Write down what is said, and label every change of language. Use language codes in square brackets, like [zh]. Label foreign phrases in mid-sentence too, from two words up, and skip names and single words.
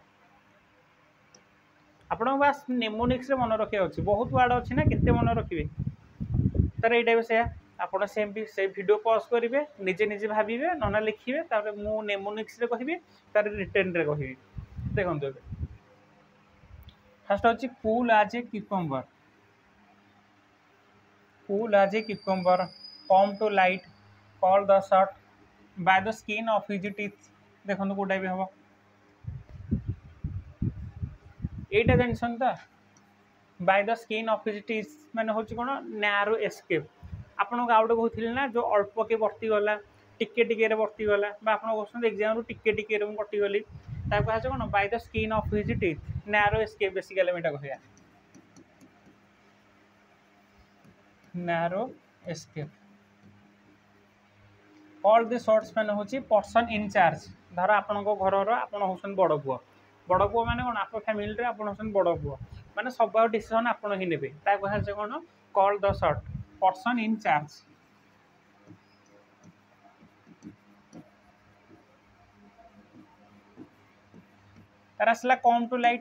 [or] ଆପଣଙ୍କୁ ବାସ୍ ନେମୋନିକ୍ସରେ ମନେ ରଖିବା ଅଛି, ବହୁତ ୱାର୍ଡ଼ ଅଛି ନା, କେତେ ମନେ ରଖିବେ। ତାର ଏଇଟା ବି ସେୟା, ଆପଣ ସେମିତି ସେ ଭିଡ଼ିଓ ପଜ୍ କରିବେ, ନିଜେ ନିଜେ ଭାବିବେ, ନହେଲେ ଲେଖିବେ, ତାପରେ ମୁଁ ନେମୋନିକ୍ସରେ କହିବି, ତାର ରିଟେନ୍ରେ କହିବି। ଦେଖନ୍ତୁ ଏବେ ଫାର୍ଷ୍ଟ ହେଉଛି [en] cool as a cucumber. cool as a cucumber, come to light, call the shot, by the skin of his teeth। [or] ଦେଖନ୍ତୁ କୋଉଟା ବି ହବ, এইটা ଜାଣିଛନ୍ତି ତ, [en] by the skin of his teeth [or] ମାନେ ହେଉଛି କ'ଣ, [en] narrow escape। [or] ଆପଣଙ୍କୁ ଆଉ ଗୋଟେ କହୁଥିଲି ନା, ଯେଉଁ ଅଳ୍ପକେ ବର୍ତ୍ତିଗଲା, ଟିକେ ଟିକେରେ ବର୍ତ୍ତିଗଲା, ବା ଆପଣ କହୁଛନ୍ତି ଏକ୍ଜାମ୍ରୁ ଟିକେ ଟିକେରେ ମୁଁ କଟିଗଲି, ତାକୁ କୁହାଯାଏ କ'ଣ, [en] by the skin of his teeth, narrow escape [or] ବେସିକାଲି ଆମେ ଏଇଟା କହିବା, [en] narrow escape। all the shots [or] ମାନେ ହେଉଛି [en] person in charge. [or] ଧର ଆପଣଙ୍କ ଘରର ଆପଣ ହେଉଛନ୍ତି ବଡ଼ ପୁଅ, ବଡ଼ ପୁଅ ମାନେ କ'ଣ, ଆପଣ ଫ୍ୟାମିଲିରେ ଆପଣ ହେଉଛନ୍ତି ବଡ଼ ପୁଅ, ମାନେ ସବୁ ଡିସିସନ୍ ଆପଣ ହିଁ ନେବେ, ତାକୁ କୁହାଯାଏ କ'ଣ, [en] call the shot, person in charge. [or] ତାର ଆସିଲା [en] come to light.